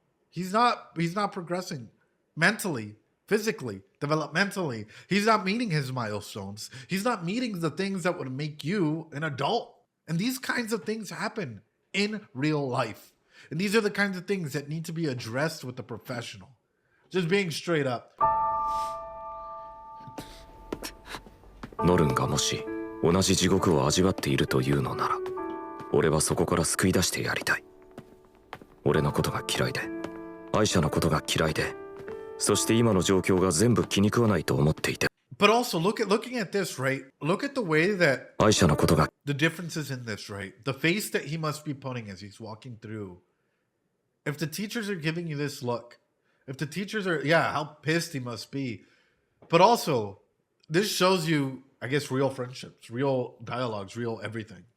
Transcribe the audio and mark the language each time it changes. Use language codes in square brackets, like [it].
[en] He's not progressing mentally, physically, developmentally. He's not meeting his milestones. He's not meeting the things that would make you an adult. And these kinds of things happen in real life. And these are the kinds of things that need to be addressed with a professional. Just being straight up. [ja] ノルンがもし同じ地獄を味わっているというのなら、俺はそこから救い出してやりたい。俺のことが嫌いで、アイシャのことが嫌いで、そして今の状況が全部気に食わないと思っていて。 [en] But also looking at this, right? Look at the way that [ja] アイシャのことが [en] the differences in this, right? The face that he must be putting as he's walking through. If the teachers are giving you this look, if the teachers are, yeah, how pissed he must be. But also, this shows you, I guess, real friendships, real dialogues, real everything.